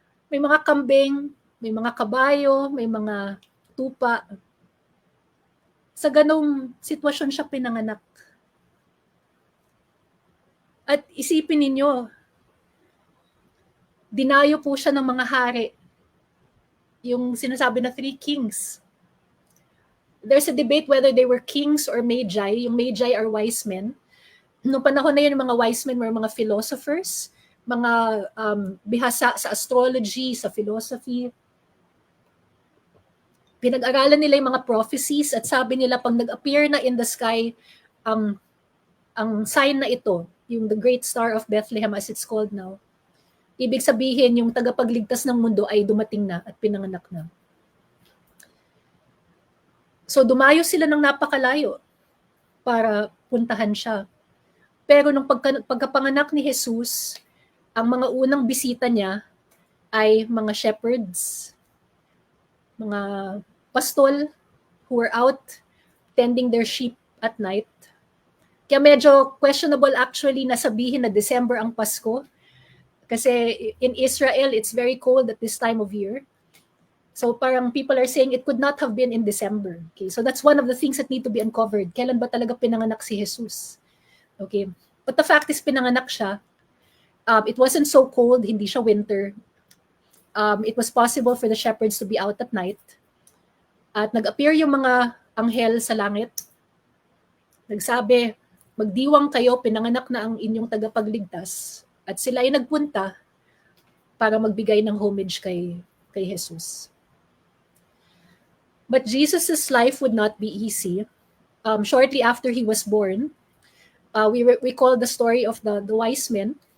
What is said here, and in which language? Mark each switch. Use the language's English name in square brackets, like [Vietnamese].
[Filipino] May mga kambing, may mga kabayo, may mga tupa. Sa ganong sitwasyon siya pinanganak. At isipin ninyo, dinayo po siya ng mga hari. Yung sinasabi na 3 kings. [English] There's a debate whether they were kings or magi. Yung magi are wise men. [Filipino] Noong panahon na yun, yung mga wise men were mga philosophers, mga bihasa sa astrology, sa philosophy. Pinag-aralan nila yung mga prophecies at sabi nila pag nag-appear na in the sky ang sign na ito, yung the great star of Bethlehem as it's called now, ibig sabihin yung tagapagligtas ng mundo ay dumating na at pinanganak na. So dumayo sila ng napakalayo para puntahan siya. Pero nung pagkapanganak ni Jesus, ang mga unang bisita niya ay mga shepherds, mga pastol who were out tending their sheep at night. Kaya medyo questionable actually na sabihin na December ang Pasko. [English] Kasi in Israel, it's very cold at this time of year. So parang people are saying it could not have been in December. Okay, so that's one of the things that need to be uncovered. Kailan ba talaga pinanganak si Jesus? Okay. But the fact is, pinanganak siya. It wasn't so cold, hindi siya winter. It was possible for the shepherds to be out at night. [Filipino] At nag-appear yung mga anghel sa langit. Nagsabi, magdiwang kayo, pinanganak na ang inyong tagapagligtas. At sila ay nagpunta para magbigay ng homage kay Jesus. [English] But Jesus' life would not be easy. Shortly after he was born, we recall the story of the wise men.